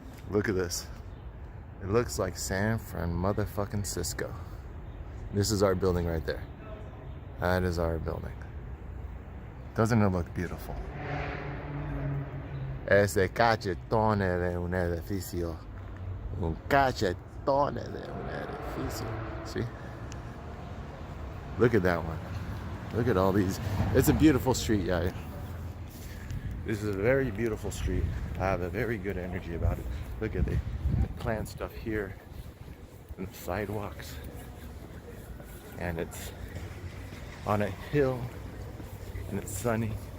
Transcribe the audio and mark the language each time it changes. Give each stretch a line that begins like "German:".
English: Look at this. It looks like San Fran motherfucking Cisco. This is our building right there. That is our building. Doesn't it look beautiful?
Spanish: Ese cachetone de un edificio. Un cachetone de un edificio.
English: See? Look at that one. Look at all these. It's a beautiful street, yeah. This is a very beautiful street. I have a very good energy about it. Look at the plant stuff here and the sidewalks. And it's on a hill and it's sunny.